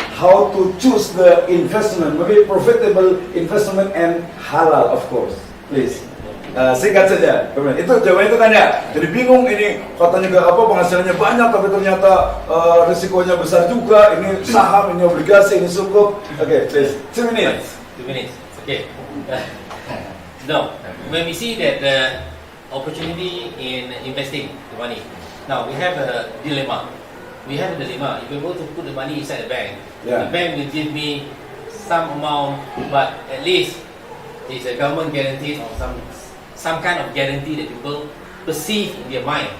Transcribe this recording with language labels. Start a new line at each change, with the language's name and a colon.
English: How to choose the investment, maybe profitable investment and halal, of course. Please,
Indonesian: singkat saja. Itu jawabannya itu kan ya. Jadi bingung ini katanya juga penghasilannya banyak, tapi ternyata risikonya besar juga. Ini saham, ini obligasi, ini sukuk.
English: Okay, please. 2 minutes. 2 minutes. Okay. Now, when we see that the opportunity in investing the money, now we have a dilemma. We have a dilemma. If we go to put the money inside the bank, the bank will give me some amount, but at least it's a government guarantee or some kind of guarantee that people perceive in their mind.